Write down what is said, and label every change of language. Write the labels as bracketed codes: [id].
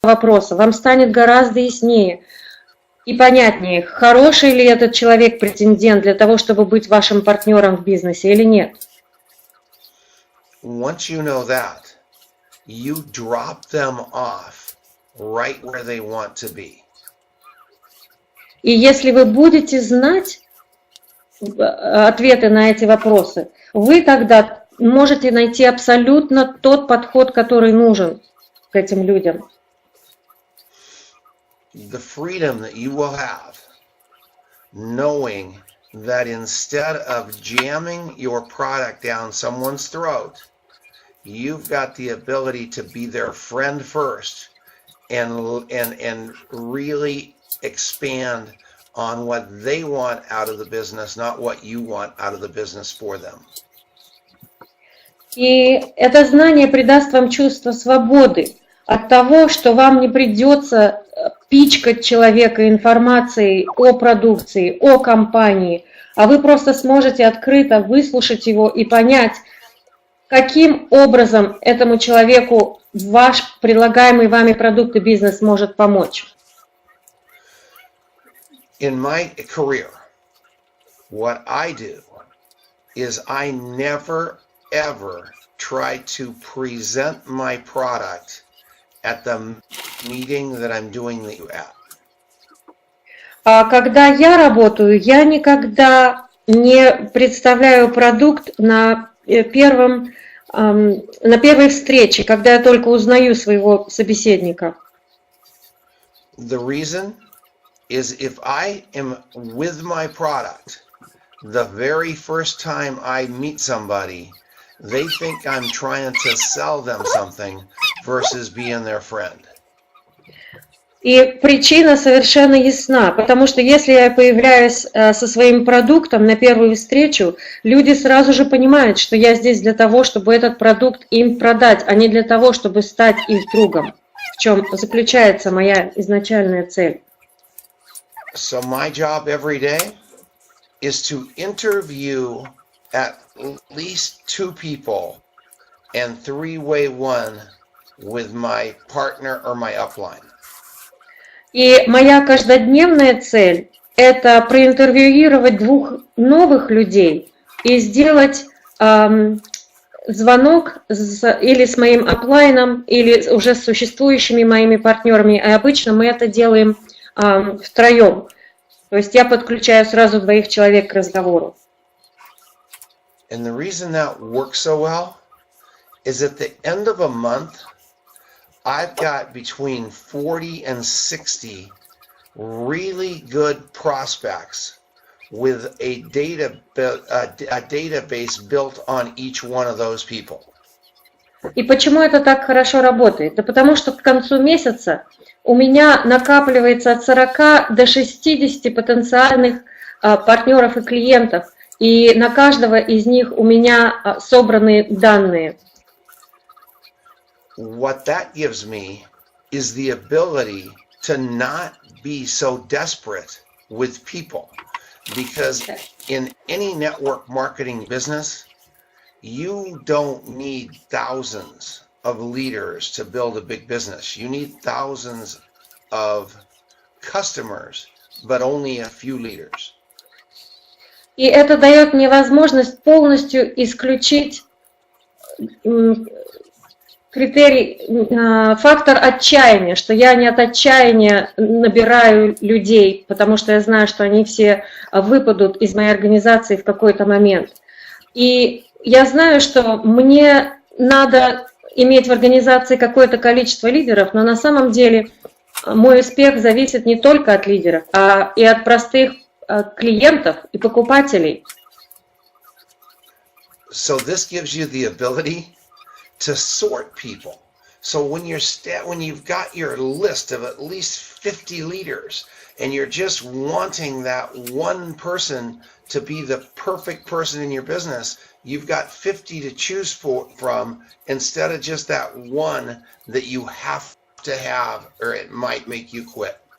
[ru] вопроса, вам станет гораздо яснее и понятнее, хороший ли этот человек претендент для того, чтобы быть вашим партнером в бизнесе или нет. [en] Once you know that, you drop them off right where they want to be. [ru] И если вы будете знать ответы на эти вопросы, вы тогда можете найти абсолютно тот подход, который нужен к этим людям. [en] The freedom that you will have, knowing that instead of jamming your product down someone's throat, you've got the ability to be their friend first and really expand on what they want out of the business, not what you want out of the business for them. [ru] И это знание придаст вам чувство свободы от того, что вам не придется пичкать человека информацией о продукции, о компании, а вы просто сможете открыто выслушать его и понять, каким образом этому человеку ваш предлагаемый вами продукт и бизнес может помочь. [en] In my career, what I do is I never ever try to present my product at the meeting that I'm doing the at. [ru] А когда я работаю, я никогда не представляю продукт на первой встрече, когда я только узнаю своего собеседника. [en] The reason is if I am with my product, the very first time I meet somebody, they think I'm trying to sell them something versus being their friend. [ru] И причина совершенно ясна, потому что если я появляюсь со своим продуктом на первую встречу, люди сразу же понимают, что я здесь для того, чтобы этот продукт им продать, а не для того, чтобы стать их другом, в чем заключается моя изначальная цель. [en] So my job every day is to interview at least 2 people and 3-way one with my partner or my upline. [ru] И моя каждодневная цель – это проинтервьюировать 2 новых людей и сделать звонок или с моим аплайном, или уже с существующими моими партнерами. И обычно мы это делаем втроем. То есть я подключаю сразу 2 человек к разговору. [en] And the reason that works so well is at the end of a month, I've got between 40 and 60 really good prospects with a database built on each one of those people. [ru] И почему это так хорошо работает? Да потому что к концу месяца у меня накапливается от 40 до 60 потенциальных партнеров и клиентов, и на каждого из них у меня собраны данные. [en] What that gives me is the ability to not be so desperate with people, because in any network marketing business, you don't need thousands of leaders to build a big business. You need thousands of customers, but only a few leaders. [ru] И это дает мне возможность полностью исключить фактор отчаяния, что я не от отчаяния набираю людей, потому что я знаю, что они все выпадут из моей организации в какой-то момент. И я знаю, что мне надо иметь в организации какое-то количество лидеров, но на самом деле мой успех зависит не только от лидеров, а и от простых клиентов и покупателей. [en] So this gives you the ability to sort people. So when you've got your list of at least 50 leaders and you're just wanting that one person to be the perfect person in your business, you've got 50 to choose from instead of just that one that you have to have or it might make you quit.